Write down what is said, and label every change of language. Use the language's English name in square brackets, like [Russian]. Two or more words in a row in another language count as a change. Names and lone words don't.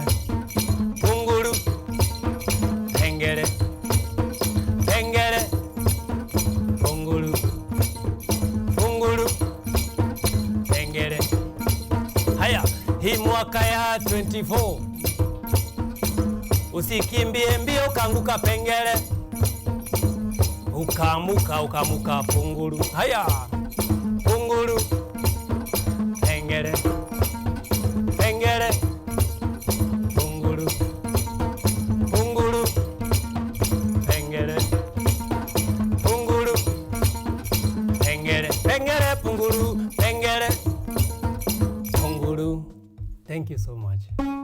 [Swahili] Pungulu Pengele. Pengele. Pungulu. Pungulu Pengele. Haya, hii mwaka ya 24, usikimbie mbio kanguka Pengele, ukamuka Pungulu. Haya, Pungulu Pengele. Pengele. Pungulu. Pungulu. Pengele. Pungulu. Pengele. Pengele. Pungulu. Pengele. Pungulu. [English] Thank you so much.